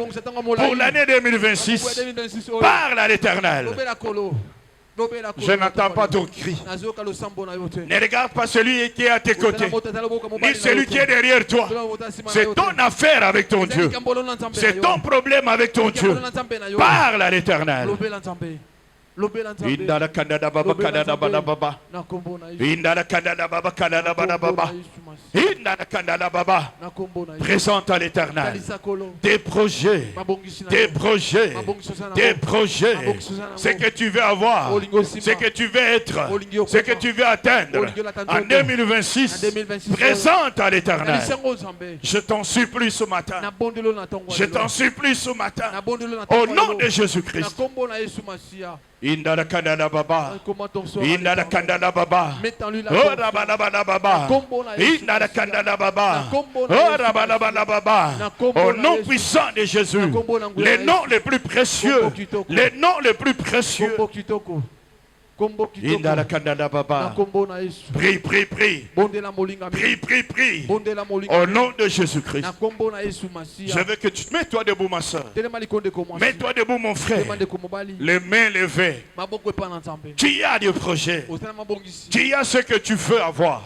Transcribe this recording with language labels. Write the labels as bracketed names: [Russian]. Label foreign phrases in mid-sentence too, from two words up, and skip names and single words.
[French] Pour l'année 2026. Parle à l'Éternel. Je n'entends pas ton cri. Ne regarde pas celui qui est à tes côtés, ni celui qui est derrière toi. C'est ton affaire avec ton Dieu. C'est ton problème avec ton Dieu. Parle à l'Éternel. Indala kandada baba kadada baba baba. Indala kandada baba kadada baba baba. Indala kandada baba. Présente à l'Éternel des projets, des projets, des projets. Ce que tu veux avoir, ce que tu veux être, ce que tu veux atteindre en 2026. Présente à l'Éternel. Je t'en supplie ce matin. Je t'en supplie ce matin. Au nom de Jésus-Christ. Indala kandala baba, indala kandala baba, oh rabalabala baba, indala kandala baba, oh rabalabala baba. Au nom puissant de Jésus, les noms les plus précieux, les noms les plus précieux. Indala kandala baba. Prie, prie, prie. Prie, prie, prie. Au nom de Jésus-Christ. Je veux que tu te mets-toi debout, ma soeur. Mets-toi debout, mon frère. Les mains levées. Tu as des projets. Tu as ce que tu veux avoir.